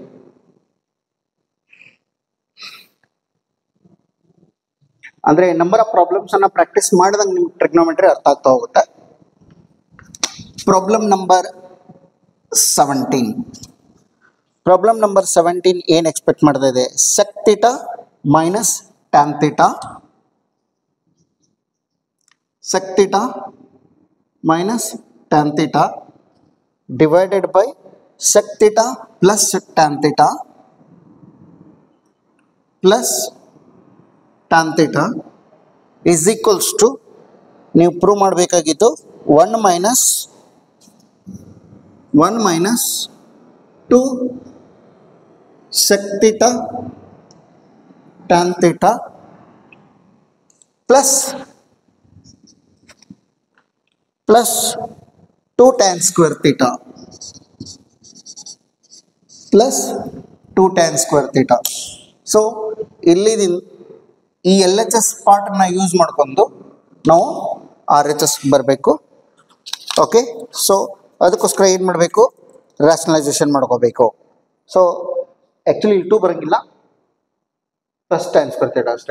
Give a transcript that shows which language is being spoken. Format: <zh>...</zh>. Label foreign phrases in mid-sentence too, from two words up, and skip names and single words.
<kn>ಅಂದರೆ</kn> <en>number of</en> <kn>ಪ್ರಾಬ್ಲಮ್ಸನ್ನು ಪ್ರಾಕ್ಟೀಸ್ ಮಾಡಿದಂಗೆ ನಿಮ್ಗೆ ಟ್ರಿಗ್ನೋಮೆಟ್ರಿ ಅರ್ಥ ಆಗ್ತಾ ಹೋಗುತ್ತೆ.</kn> <en>problem number 17. problem number</en> <kn>17 ಏನು ಎಕ್ಸ್ಪೆಕ್ಟ್ ಮಾಡ್ತಾ ಇದೆ,</kn> <en>sec theta ಮೈನಸ್ tan theta, sec theta ಮೈನಸ್ tan theta divided by sec theta plus tan theta plus tan theta is equals to,</en> <kn>ನೀವು ಪ್ರೂವ್ ಮಾಡಬೇಕಾಗಿದ್ದು</kn> <en>1 minus 2 sec theta tan theta plus 2 tan square theta plus 2 tan square theta.</en> <kn>ಸೊ ಇಲ್ಲಿದಿಂದ ಈ ಎಲ್ ಎಚ್ ಎಸ್ ಪಾರ್ಟನ್ನು ಯೂಸ್ ಮಾಡ್ಕೊಂಡು ನಾವು ಆರ್ ಎಚ್ ಎಸ್ ಬರಬೇಕು. ಓಕೆ, ಸೊ ಅದಕ್ಕೋಸ್ಕರ ಏನು ಮಾಡಬೇಕು, ರ್ಯಾಷನಲೈಸೇಷನ್ ಮಾಡ್ಕೋಬೇಕು.</kn> <en>so actually</en> <kn>ಇಲ್ಲಿ 2 ಬರೋಂಗಿಲ್ಲ,</kn> <en>plus tan square theta</en> <kn>ಅಷ್ಟೇ.</kn>